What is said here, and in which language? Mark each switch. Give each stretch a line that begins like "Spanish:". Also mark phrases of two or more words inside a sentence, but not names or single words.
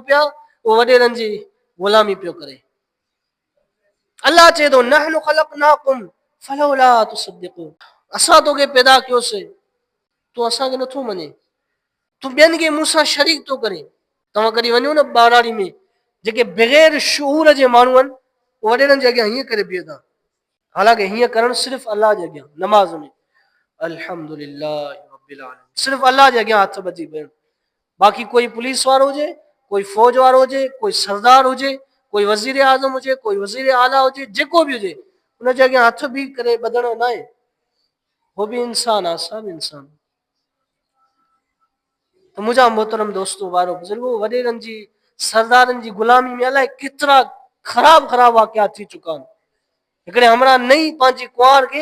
Sindhi: हा उहो वॾेरनि जी ग़ुलामी पियो करे अलाह चए थो
Arabic: نحن خلقناكم فلولا تصدقون
Sindhi: असां तोखे पैदा कयोसीं तूं असांखे नथो मञे तूं ॿियनि खे मूंसां शरीक थो करे तव्हां कॾहिं वञो न ॿाराड़ी में जेके बग़ैर शूर जे माण्हू आहिनि उहे वॾेरनि जे अॻियां हीअं करे बीहंदा हालांकि हीअं करणु सिर्फ़ु अलाह जे अॻियां नमाज़ में
Arabic: الحمد لله رب العالمين
Sindhi: सिर्फ़ु अलाह जे अॻियां हथ ॿधी पियो बाक़ी कोई पुलिस वारो हुजे कोई फ़ौज वारो हुजे कोई सरदार हुजे कोई वज़ीर आज़म हुजे कोई वज़ीर आला हुजे जेको बि हुजे उनजे अॻियां हथ बि करे ॿधणो न आहे हो बि इंसान आहे असां बि इंसान त मुंहिंजा मोहतरम दोस्तो वारो बुज़ुर्गो वॾेरनि जी सरदारनि जी ग़ुलामी में अलाए केतिरा ख़राब वाक़िया थी चुका आहिनि हिकिड़े हमरा नई पंहिंजी कुंवार खे